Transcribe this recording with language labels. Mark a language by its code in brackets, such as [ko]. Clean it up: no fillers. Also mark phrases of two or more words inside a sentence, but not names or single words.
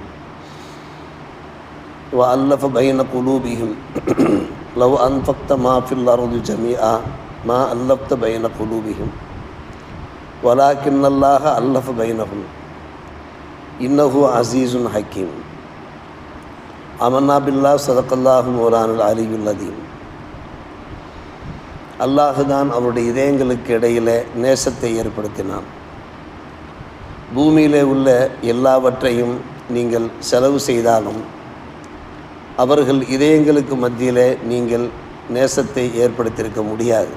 [ar] وألف بين قلوبهم لو أنفقت ما في الأرض جميعا ما ألفت بين قلوبهم ولكن الله ألف بينهم إنه عزيز حكيم. آمنا بالله صدق الله مولانا العلي العظيم. [ta] அல்லாஹுதான் அவருடைய இதயங்களுக்கு இடையிலே நேசத்தை ஏற்படுத்தினான். பூமியிலே உள்ள எல்லாவற்றையும் நீங்கள் செலவு செய்தாலும் அவர்கள் இதயங்களுக்கு மத்தியிலே நீங்கள் நேசத்தை ஏற்படுத்தியிருக்க முடியாது.